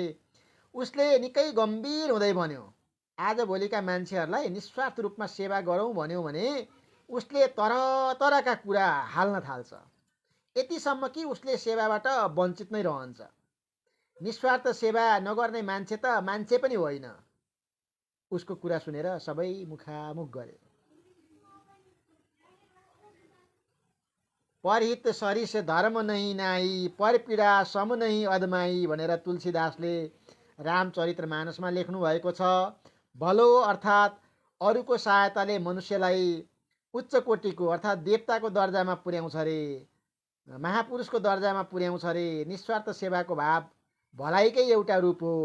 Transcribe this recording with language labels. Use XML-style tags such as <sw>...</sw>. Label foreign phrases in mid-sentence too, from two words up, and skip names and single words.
<ne>उसले निकै गम्भीर हुँदै भन्यो, आजभोलिका मान्छेहरूलाई निस्वार्थ रूपमा सेवा गरौँ भन्यो भने उसले तरका कुरा हाल्न थाल्छ, यतिसम्म कि उसले सेवाबाट वञ्चित नै रहन्छ। निस्वार्थ सेवा नगर्ने मान्छे त मान्छे पनि होइन। उसको कुरा सुनेर सबै मुखामुख गरे।</ne> <hi>परहित सरिस धर्म नहीं नाई, परपीडा सम नहीं अदमाई</hi> <ne>भनेर तुलसीदासले रामचरितमानसमा लेख्नु भएको छ। भलो अर्थात् अरूको सहायताले मनुष्यलाई उच्च कोटिको अर्थात् देवताको दर्जामा पुर्याउँछ रे, महापुरुषको दर्जामा पुर्याउँछ रे। निस्वार्थ सेवाको भाव भलाइकै एउटा रूप हो।</ne>